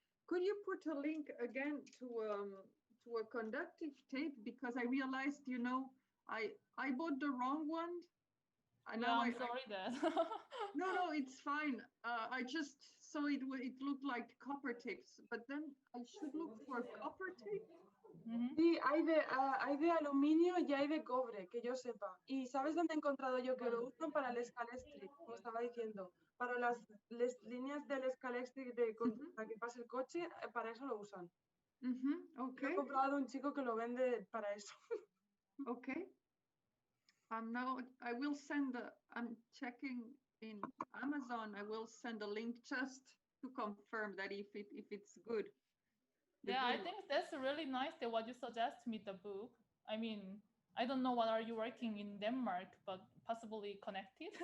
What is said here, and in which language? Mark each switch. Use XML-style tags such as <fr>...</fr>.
<en>Could you put a link again to a conductive tape, because I realized, you know, I bought the wrong one. And yeah, now I'm sorry that. No, it's fine. I just saw it looked like copper tapes, but then I should look for copper tape.</en> <es>Sí, hay de aluminio y hay de cobre, que yo sepa. ¿Y sabes dónde he encontrado yo que lo usan? Para el escalextric, como estaba diciendo. Para las líneas del escalextric para que pase el coche, para eso lo usan.</es> <en>Okay.</en> <es>He comprado un chico que lo vende para eso.</es> <en>Okay. Now I will send I'm checking in Amazon. I will send a link just to confirm that if it's good. Yeah, I think that's really nice that what you suggest me, the book. I mean, I don't know what are you working in Denmark, but possibly connected.</en>